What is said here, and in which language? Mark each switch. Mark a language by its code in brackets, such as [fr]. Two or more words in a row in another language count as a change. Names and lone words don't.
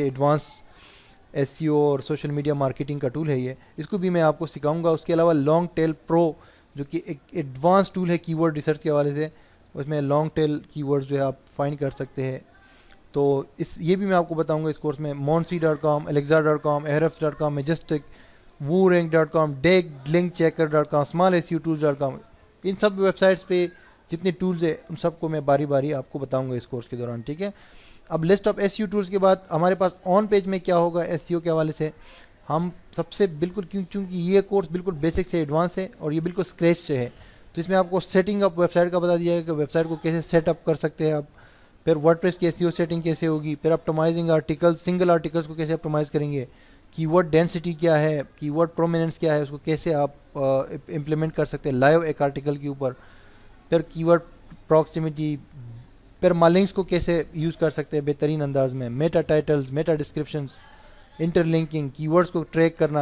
[en] advanced SEO [ur] اور [en] social media marketing [ur] کا ٹول ہے یہ، اس کو بھی میں آپ کو سکھاؤں گا۔ اس کے علاوہ لانگ ٹیل پرو جو کہ ایک [en] advanced tool [ur] ہے [en] keyword research [ur] کے حوالے سے، اس میں [en] long tail keywords [ur] جو ہے آپ فائنڈ کر سکتے ہیں، تو یہ بھی میں آپ کو بتاؤں گا اس کورس میں۔ monsi.com، alexa.com، ahrefs.com، majestic، woorank.com، dig، linkchecker.com، smallseotools.com، ان سب ویب سائٹس پہ جتنے ٹولز ہیں ان سب کو میں باری باری آپ کو بتاؤں گا اس کورس کے دوران، ٹھیک ہے۔ اب [en] list of SEO tools [ur] کے بعد ہمارے پاس [en] on page [ur] میں کیا ہوگا SEO کے حوالے سے، ہم سب سے بالکل چونکہ یہ کورس بالکل بیسک سے ایڈوانس ہے اور یہ بالکل اسکریچ سے ہے، تو اس میں آپ کو [en] setting up website [ur] کا بتا دیا ہے کہ ویب سائٹ کو کیسے سیٹ اپ کر سکتے ہیں آپ، پھر ورڈپریس کی [en] SEO setting [ur] کیسے ہوگی، پھر [en] optimizing article, single articles [ur] کو کیسے اپٹمائز کریں گے، [en] keyword density [ur] کیا ہے، [en] keyword prominence [ur] کیا ہے، اس کو کیسے آپ امپلیمنٹ کر سکتے ہیں لائیو ایک آرٹیکل کے اوپر، پھر [en] keyword proximity, [ur] پھر مالنگس کو کیسے یوز کر سکتے ہیں بہترین انداز میں، [en] meta titles, meta descriptions, interlinking, keywords [ur] کو ٹریک کرنا۔